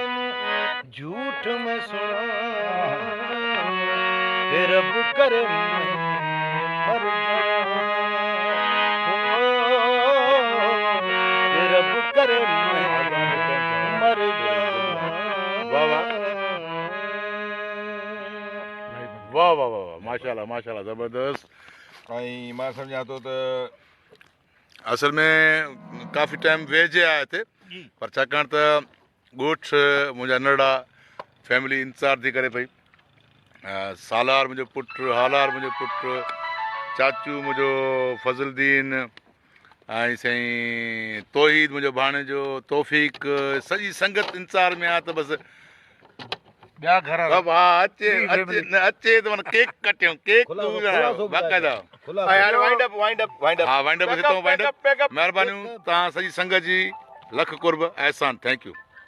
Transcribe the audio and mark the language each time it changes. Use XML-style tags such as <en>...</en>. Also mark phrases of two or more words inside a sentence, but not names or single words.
<ur>جھوٹ میں سنا تے رب کرے میں مر جاؤں تے رب کرے میں مر جاؤں واہ واہ واہ واہ واہ ماشاءاللہ ماشاءاللہ زبردست</ur> <sd>ऐं मां सम्झां थो त असल में काफ़ी टाइम वेझे आया थे पर छाकाणि त ॻोठ मुंहिंजा नंढा फैमिली इंतज़ारु थी करे पई सालार मुंहिंजो पुटु हालार मुंहिंजो पुटु चाचू मुंहिंजो फज़लुद्दीन ऐं साईं तौहीद मुंहिंजो भाणेजो तौफ़ीक़ सॼी संगत इंतज़ार में आहे त बसि ॿिया घर हा अचे अचे न अचे त माना केक कटियूं केक बाक़ाइदा</sd> <en>यार wind up wind up wind up</en> <sd>हा</sd> <en>wind up</en> <sd>हितां</sd> <en>wind up</en> <sd>महिरबानियूं तव्हां सॼी संगत जी लख कुर्ब एहसान</sd> <en>thank you</en>